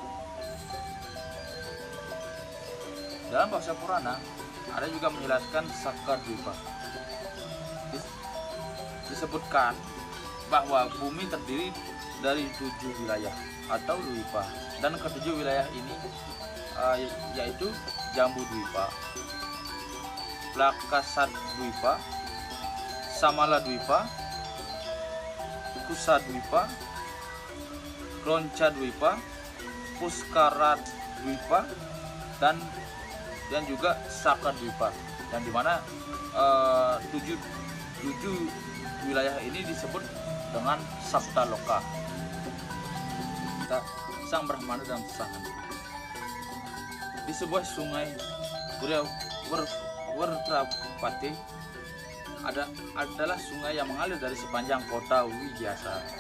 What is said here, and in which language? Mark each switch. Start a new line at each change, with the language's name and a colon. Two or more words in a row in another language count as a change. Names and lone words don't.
Indonesian: Dalam Bhawisya Purana ada juga menjelaskan Sakadwipa. Disebutkan bahwa bumi terdiri dari 7 wilayah atau Dwipa, dan ketujuh wilayah ini yaitu Jambu Dwipa, Lakasat Dwipa, Samala Dwipa, Kusa Dwipa, Kronca Dwipa, Puskara Dwipa, dan juga Saka Dwipa, yang dimana 7 wilayah ini disebut dengan Saptaloka, Sang Brahmana dan Sang Hantu. Di sebuah sungai Wertrapati adalah sungai yang mengalir dari sepanjang kota Widyasa.